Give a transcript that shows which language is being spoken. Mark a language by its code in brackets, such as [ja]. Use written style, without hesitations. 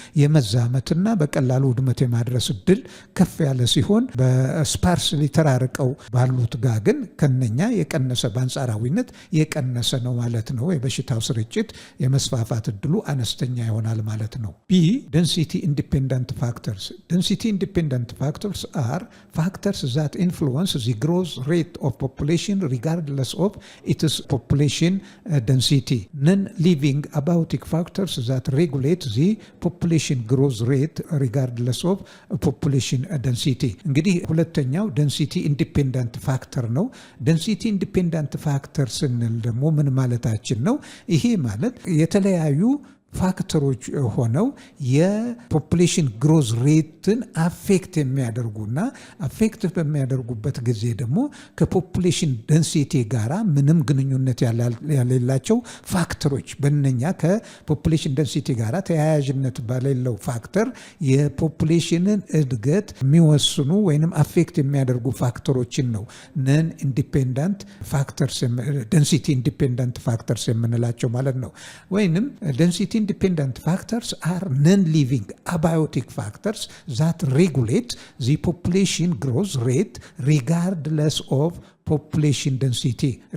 [am] የመዛመትና በቀላሉ ውድመት የማድረስ እድል ከፍ ያለ ሲሆን በስፓርስሊ ተራርቀው ባሉት ጋር ግን ከነኛ የቀነሰ በአንጻራዊነት የቀነሰ ነው ማለት ነው። የበሽታው ስርጭት የመስፋፋት እድሉ አነስተኛ ይሆናል ማለት ነው። ቢ [en] density independent factors። density independent factors are factors that influence the growth rate of population regardless of its population density. Non-living abiotic factors that regulate the population growth rate regardless of population density። [am] እንግዲህ ሁለተኛው density independent factor ነው። density independent factor ስንል ደግሞ ምን ማለታችን ነው? ይሄ ማለት የተለያዩ ፋክተሮች ሆነው የፖፑሌሽን ግሮዝ ሬትን አፌክት የሚያደርጉና አፌክት በሚያደርጉበት ጊዜ ደግሞ ከፖፑሌሽን ደንሲቲ ጋራ ምንም ግንኙነት ያሌላቸው ፋክተሮች በእነኛ ከፖፑሌሽን ደንሲቲ ጋራ ተያያዥነት በሌለው ፋክተር የፖፑሌሽንን እድገት የሚወስኑ ወይንም አፌክት የሚያደርጉ ፋክተሮችን ነው ነን ኢንዲፔንደንት ፋክተርስ ደንሲቲ ኢንዲፔንደንት ፋክተርስ የምንላቸው ማለት ነው። ወይንም ደንሲቲ [en] independent factors are non-living abiotic factors that regulate the population growth rate regardless of population density